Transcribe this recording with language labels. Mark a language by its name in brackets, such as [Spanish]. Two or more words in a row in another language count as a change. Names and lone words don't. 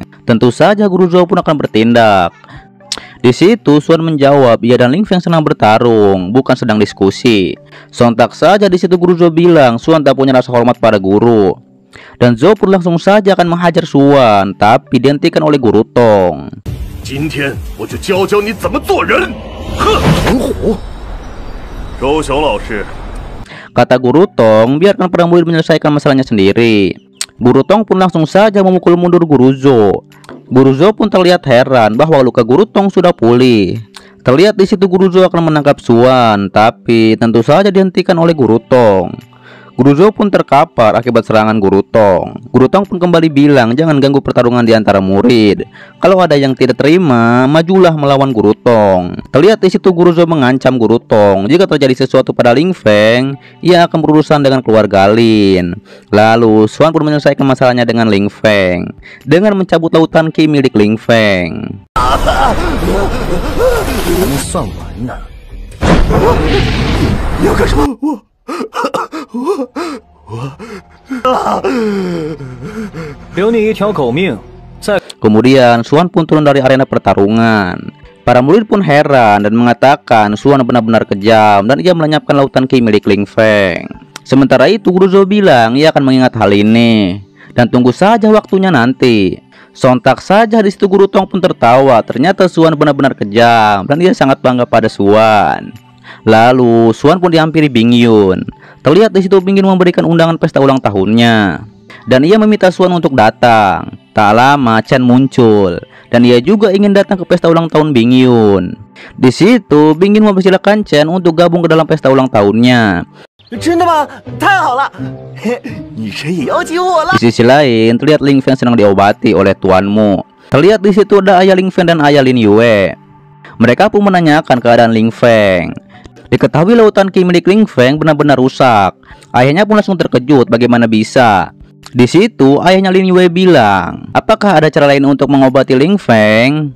[Indonesian] Tentu saja Guru Zhou pun akan bertindak. Di situ Xuan menjawab ia dan Ling Feng senang bertarung, bukan sedang diskusi. Sontak saja di situ Guru Zhou bilang Xuan tak punya rasa hormat pada guru. Dan Zhou pun langsung saja akan menghajar Xuan, tapi dihentikan oleh Guru Tong. [Chinese] 今天我就教教你怎么做人！呵，猛虎，周雄老师， [Indonesian] kata Guru Tong, biarkan para murid menyelesaikan masalahnya sendiri. Guru Tong pun langsung saja memukul mundur Guru Zhou. Guru Zhou pun terlihat heran bahwa luka Guru Tong sudah pulih. Terlihat di situ Guru Zhou akan menangkap Xuan, tapi tentu saja dihentikan oleh Guru Tong. Guru Zhou pun terkapar akibat serangan Guru Tong. Guru Tong pun kembali bilang jangan ganggu pertarungan di antara murid. Kalau ada yang tidak terima, majulah melawan Guru Tong. Terlihat di situ Guru Zhou mengancam Guru Tong jika terjadi sesuatu pada Ling Feng, ia akan berurusan dengan keluarga Lin. Lalu Xuan pun menyelesaikan masalahnya dengan Ling Feng dengan mencabut lautan ki milik Ling Feng. [Chinese] 还没算完呢！你要干什么？留你一条狗命。 [Indonesian] Kemudian Xuan pun turun dari arena pertarungan. Para murid pun heran dan mengatakan Xuan benar-benar kejam dan ia melenyapkan lautan ki milik Ling Feng. Sementara itu Guru Zhou bilang ia akan mengingat hal ini dan tunggu saja waktunya nanti. Sontak saja di situ Guru Tong pun tertawa. Ternyata Xuan benar-benar kejam dan ia sangat bangga pada Xuan. Lalu Xuan pun dihampiri Bing Yun. Terlihat di situ Bing Yun memberikan undangan pesta ulang tahunnya dan ia meminta Xuan untuk datang. Tak lama Chen muncul dan ia juga ingin datang ke pesta ulang tahun Bing Yun. Di situ Bing Yun mempersilahkan Chen untuk gabung ke dalam pesta ulang tahunnya. [Chinese] 真的吗？太好了！女神也要接我了。 [Indonesian] Di sisi lain terlihat Ling Feng sedang diobati oleh tuanmu. Terlihat di situ ada ayah Ling Feng dan ayah Lin Yue. Mereka pun menanyakan keadaan Ling Feng. Diketahui lautan ki milik Ling Feng benar-benar rusak. Ayahnya pun langsung terkejut bagaimana bisa. Di situ ayahnya Lin Yue bilang, apakah ada cara lain untuk mengobati Ling Feng?